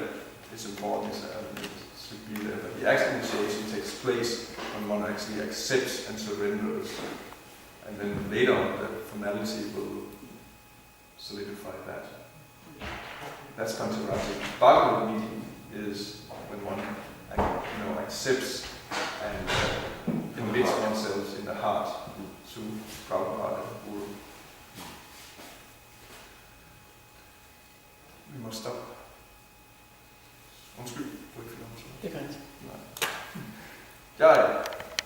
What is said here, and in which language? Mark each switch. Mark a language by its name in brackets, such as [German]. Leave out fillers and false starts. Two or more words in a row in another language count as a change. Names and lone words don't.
[English] It's important, it should be there. But the actual initiation takes place when one actually accepts and surrenders, and then later on the formality will solidify that. That's Pancharaja. Bhagavad meeting is when one accepts and commits oneself in the heart to Prabhupada and Guru. [Danish] Vi må stoppe. Undskyld, du ikke fik lov til. Det er fint. Nej. Jeg